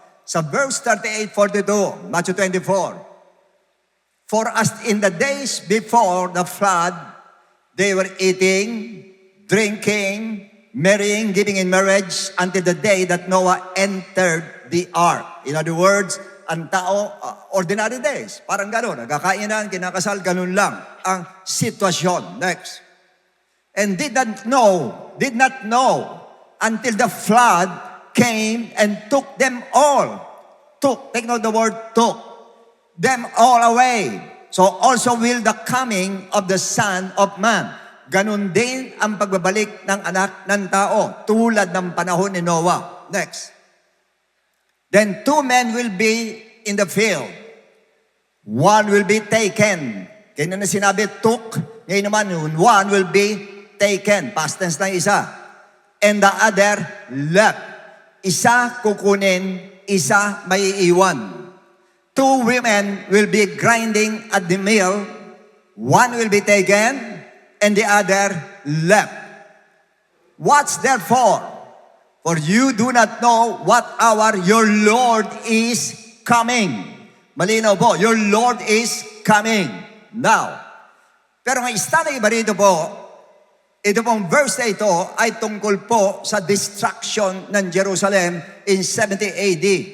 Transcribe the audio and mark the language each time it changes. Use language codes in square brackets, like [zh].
[en] Sa verse 38-42, Matthew 24, for as in the days before the flood, they were eating, drinking, marrying, giving in marriage until the day that Noah entered the ark. In other words, [tl] ang tao, [en] ordinary days. [tl] Parang gano'n, nagkakainan, kinakasal, ganun lang ang sitwasyon. [en] Next. And did not know until the flood came and took them all. Took, take note the word took. Them all away. So also will the coming of the Son of Man. [tl] Ganun din ang pagbabalik ng anak ng tao, tulad ng panahon ni Noah. [en] Next. Then 2 men will be in the field. One will be taken. [tl] Kaya na sinabi, [en] took. [tl] Ngayon naman, [en] one will be taken. Past tense na isa. And the other left. [tl] Isa kukunin, isa maiiwan. [en] 2 women will be grinding at the mill. One will be taken, and the other left. Watch therefore, for you do not know what hour your Lord is coming. [tl] Malinaw po, [en] your Lord is coming. [tl] Now, pero ang isa na iba rito po, ito pong verse na ito ay tungkol po sa destruction ng Jerusalem in 70 AD.